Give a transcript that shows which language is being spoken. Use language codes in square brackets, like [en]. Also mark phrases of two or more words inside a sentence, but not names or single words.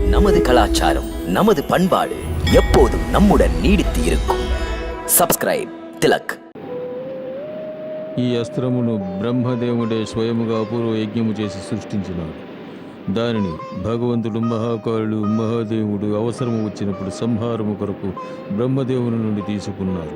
[ta] நமது கலாச்சாரம், நமது பண்பாடு எப்போதும் நம்முடன் நீடித்து இருக்கும். [te] సబ్స్క్రైబ్ తిలక్. ఈ అస్త్రమును బ్రహ్మదేవుడే స్వయముగా అపూర్వ యజ్ఞము చేసి సృష్టించినాడు. దానిని భగవంతుడు మహాకాళుడు మహాదేవుడు అవసరము వచ్చినప్పుడు సంహారము కొరకు బ్రహ్మదేవుని నుండి తీసుకున్నారు.